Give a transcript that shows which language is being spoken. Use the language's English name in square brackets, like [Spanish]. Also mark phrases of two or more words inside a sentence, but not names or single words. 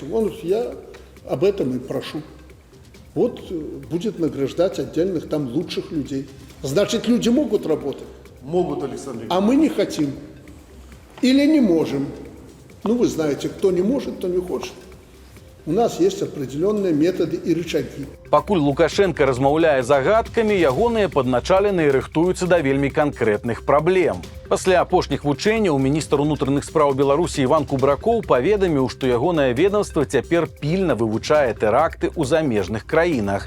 [Russian] Он говорит, я об этом и прошу. Вот будет награждать отдельных там лучших людей. Значит, люди могут работать. Могут, Александр Ильич. А мы не хотим. Или не можем. Ну, вы знаете, кто не может, кто не хочет. У нас есть определенные методы и рычаги. [Belarusian] Пакуль Лукашенко размаўляе загадкамі, ягоныя падначаленыя рыхтуюцца да вельмі канкрэтных праблем. Пасля апошніх вучэнняў міністр унутраных спраў Беларусі Іван Кубракоў паведаміў, што ягонае ведомства цяпер пільна вывучае тэракты ў замежных краінах.